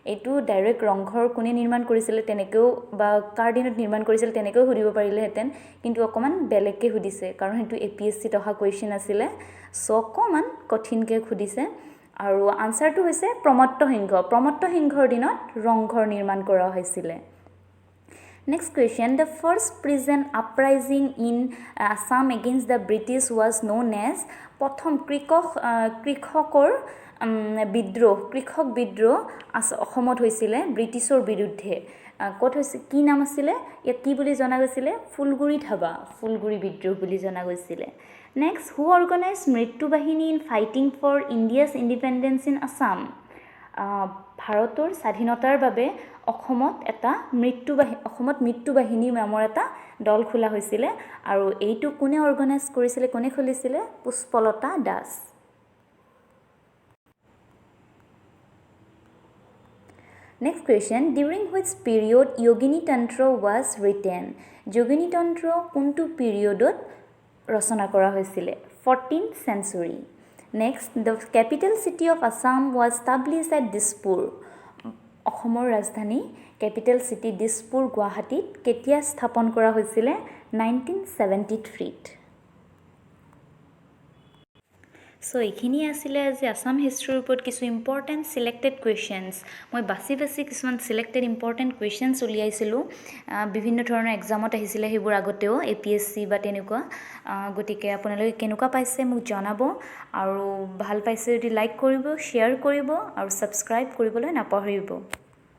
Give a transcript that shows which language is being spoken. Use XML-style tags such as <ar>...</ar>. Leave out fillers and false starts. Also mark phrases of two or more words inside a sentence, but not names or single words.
<as>এইটো ডাইৰেক্ট ৰংঘৰ কোনে নিৰ্মাণ কৰিছিলে তেনেকৈও বা কাৰ দিনত নিৰ্মাণ কৰিছিল তেনেকৈও সুধিব পাৰিলেহেঁতেন কিন্তু অকণমান বেলেগকৈ সুধিছে কাৰণ সেইটো APSCত অহা কুৱেশ্যন আছিলে চ' অকণমান কঠিনকৈ সুধিছে আৰু আনচাৰটো হৈছে প্ৰমত্ত সিংহৰ দিনত ৰংঘৰ নিৰ্মাণ কৰা হৈছিলে</as> <en>Next question, the first prison uprising in Assam against the British was known as</en> <as>প্ৰথম কৃষক বিদ্ৰোহ অসমত হৈছিলে ব্ৰিটিছৰ বিৰুদ্ধে ক'ত হৈছে কি নাম আছিলে ইয়াক কি বুলি জনা গৈছিলে ফুলগুৰি বিদ্ৰোহ বুলি জনা গৈছিলে</as> <en>next who organized Mrityu Bahini in fighting for India's independence in Assam</en> <as>ভাৰতৰ স্বাধীনতাৰ বাবে অসমত মৃত্যু বাহিনী নামৰ এটা দল খোলা হৈছিলে আৰু এইটো কোনে অৰ্গানাইজ কৰিছিলে কোনে খুলিছিলে পুষ্পলতা দাস</as> <en>Next question, during which period Yogini Tantra was written?</en> <as>Yogini Tantra কোনটো পিৰিয়ডত ৰচনা কৰা হৈছিলে 14th century.</as> <en>Next, the capital city of Assam was established at Dispur.</en> <as>অসমৰ ৰাজধানী</as> <en>capital city Dispur</en> <as>গুৱাহাটীত কেতিয়া স্থাপন কৰা হৈছিলে 1973ত So, এইখিনি আছিলে যে আসাম হিষ্ট্ৰীৰ ওপৰত কিছু</as> <en>important selected questions</en> <as>মই বাছি কিছুমান</as> <en>selected important questions</en> <as>উলিয়াইছিলোঁ বিভিন্ন ধৰণৰ এক্সামত আহিছিলে সেইবোৰ আগতেও APSC বা তেনেকুৱা গতিকে আপোনালোকে কেনেকুৱা পাইছে মোক জনাব আৰু ভাল পাইছে যদি লাইক কৰিব শ্বেয়াৰ কৰিব আৰু ছাবস্ক্ৰাইব কৰিবলৈ নাপাহৰিব</as>